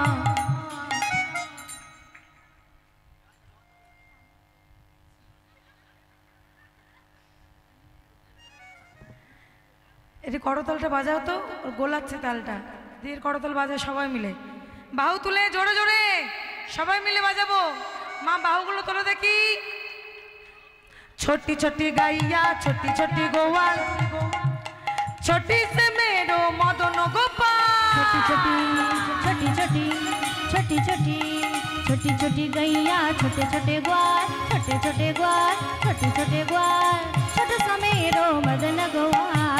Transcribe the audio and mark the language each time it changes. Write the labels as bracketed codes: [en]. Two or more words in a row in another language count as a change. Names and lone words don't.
[bn] এটি করতালটা বাজাও তো, গোলাচ্ছে তালটা দিয়ে করতাল বাজায় সবাই মিলে। বাহু তুলে জোরে জোরে সবাই মিলে বাজাবো। মা বাহুগুলো তোলো দেখি। [hi] छोटी छोटी गाइया छोटी छोटी गोवाल छोटी से मेरो मदन गोपाल। छोटी छोटी छोटी छोटी छोटी छोटी छोटी छोटी गैया छोटे छोटे ग्वाल, छोटे छोटे ग्वाल, छोटे छोटे ग्वाल, छोटे सा मेरो मदन गोपाल।